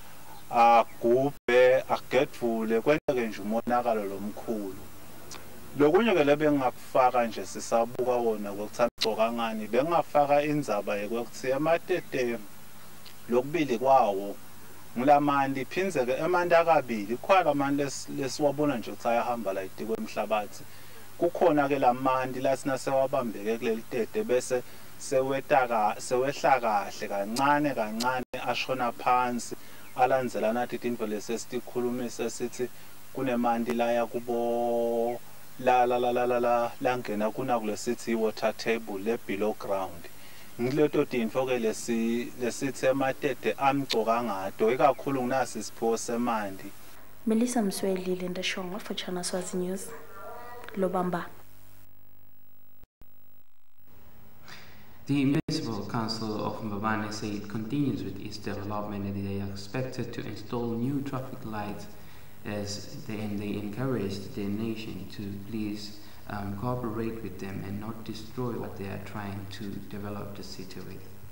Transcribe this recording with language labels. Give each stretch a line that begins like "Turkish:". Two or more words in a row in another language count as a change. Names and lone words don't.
Swati: agubhe agedvule kwenteke nje umonakalo lomkhulu lokunye ke lebe ngakufaka nje sisabuka wona kokuthamcoka ngani bengafaka indzaba yokuthi ematete lokubili kwawo ngulamanti phinzeke emanti akabili khona amanti lesiwabona nje ukuthi ayahamba la itikwe emhlabathi kukhona ke lamanti lasina sewabambeke kuleli tete bese sewehla kahle kancane kancane ashona phansi alandzela nathi into lesesikhulumise sithi kunemanti la yakubo langena kuna kulesithi
English: water table
Swati: le
English: below ground
Swati: ngileto tinto ke lesithi ematete amcoka ngato ikakhulu nginasi isipho semanti.
English: Melissa Msweli, Linda Shonga for Channel Swazi News, Lobamba. The Municipal Council of Mbabane say it continues with its development and they are expected to install new traffic lights and they encouraged the nation to please cooperate with them and not destroy what they are trying to develop the city with.